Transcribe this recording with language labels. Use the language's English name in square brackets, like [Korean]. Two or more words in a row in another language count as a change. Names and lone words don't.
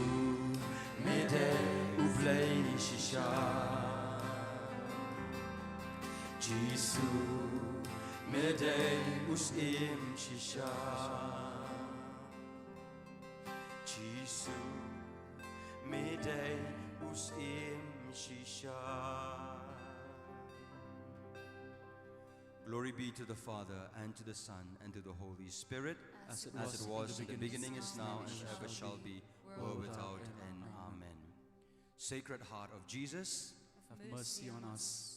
[Khasi] medeyu blei shisha Jisu medeyu sim shisha Jisu medeyu sim shisha [English] Glory be to the Father, and to the Son, and to the Holy Spirit, As it as it was in the beginning, is is now, and ever shall be, world without end. Amen. Sacred Heart of Jesus, Have mercy on us.